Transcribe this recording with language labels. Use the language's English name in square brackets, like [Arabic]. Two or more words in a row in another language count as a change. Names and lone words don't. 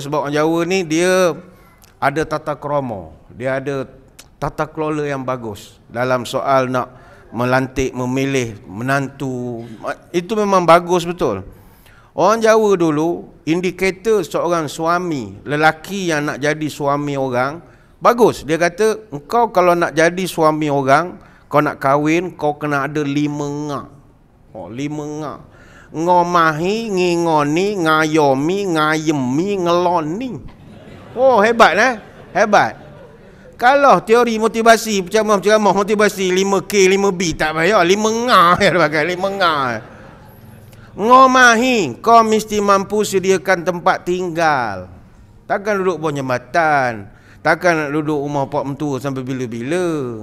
[Malay] Sebab orang Jawa ni dia ada tata krama, dia ada tata kelola yang bagus dalam soal nak melantik, memilih menantu. Itu memang bagus betul. Orang Jawa dulu, indikator seorang suami, lelaki yang nak jadi suami orang, bagus. Dia kata, engkau kalau nak jadi suami orang, kau nak kahwin, kau kena ada 5 ngak. 5 ngak. [Javanese] Ngomahi, ngingoni, ngayomi, ngayemi, ngeloni. [Malay] Oh, hebat hebat. Kalau teori motivasi, ceramah motivasi 5K, 5B tak payah, 5 ngah ya pakai 5 ngah. Ngomahi, kau mesti mampu sediakan tempat tinggal. Takkan duduk bawah jambatan, takkan nak duduk rumah pak mentua sampai bila-bila.